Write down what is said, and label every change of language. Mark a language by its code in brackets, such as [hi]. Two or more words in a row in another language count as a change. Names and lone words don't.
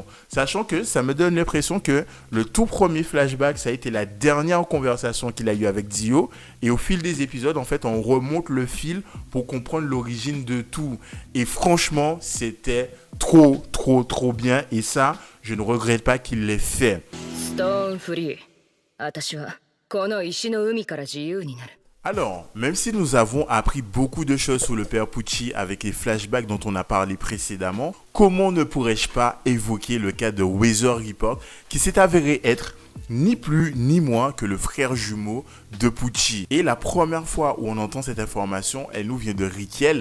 [fr] Sachant que ça me donne l'impression que le tout premier flashback, ça a été la dernière conversation qu'il a eue avec Dio et au fil des épisodes, en fait, on remonte le fil pour comprendre l'origine de tout. Et franchement, c'était trop bien et ça, je ne regrette pas qu'il l'ait fait. Stone Free, [ja] 私はこの石の海から自由になる。 [fr] Alors, même si nous avons appris beaucoup de choses sur le père Pucci avec les flashbacks dont on a parlé précédemment, comment ne pourrais-je pas évoquer le cas de Weather Report qui s'est avéré être ni plus ni moins que le frère jumeau de Pucci. Et la première fois où on entend cette information, elle nous vient de Rikiel.